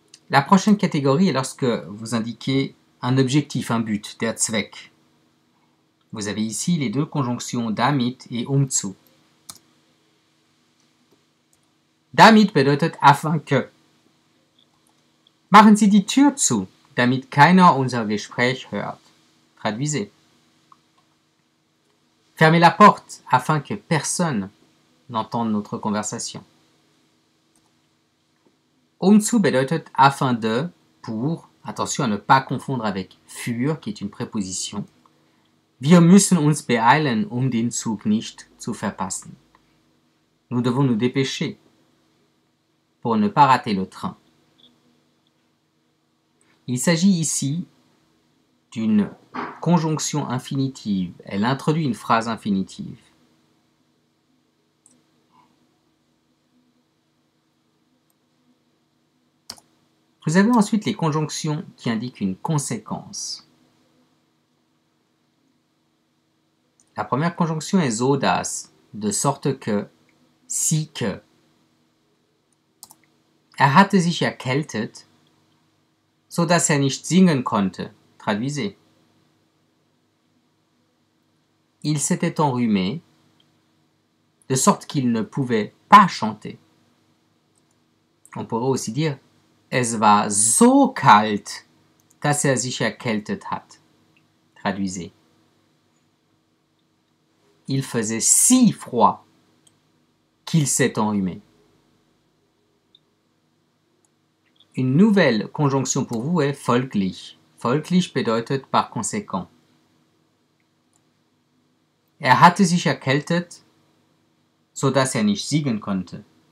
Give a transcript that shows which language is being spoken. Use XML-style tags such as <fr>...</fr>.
<fr>La prochaine catégorie est lorsque vous indiquez un objectif, un but, der Zweck. Vous avez ici les deux conjonctions damit et zu.</fr> <de>Damit bedeutet</de> <fr>afin que.</fr> <de>Machen Sie die Tür zu, damit keiner unser Gespräch hört.</de> <fr>Traduisez. Fermez la porte afin que personne n'entende notre conversation. Zu</fr> <de>bedeutet</de> <fr>afin de, pour, attention à ne pas confondre avec für, qui est une préposition.</fr> <de>Wir müssen uns beeilen, den Zug nicht zu verpassen.</de> <fr>Nous devons nous dépêcher pour ne pas rater le train. Il s'agit ici d'une conjonction infinitive. Elle introduit une phrase infinitive. Vous avez ensuite les conjonctions qui indiquent une conséquence. La première conjonction est so dass, de sorte que, si que.</fr> <de>Er hatte sich erkältet, so dass er nicht singen konnte.</de> <fr>Traduisez. Il s'était enrhumé, de sorte qu'il ne pouvait pas chanter. On pourrait aussi dire</fr> <de>es war so kalt, dass er sich erkältet hat.</de> <fr>Traduisez. Il faisait si froid qu'il s'est enrhumé. Une nouvelle conjonction pour vous est folglich.</fr> <de>Folglich bedeutet</de> <fr>par conséquent.</fr> <de>Er hatte sich erkältet, so dass er nicht singen konnte.</de>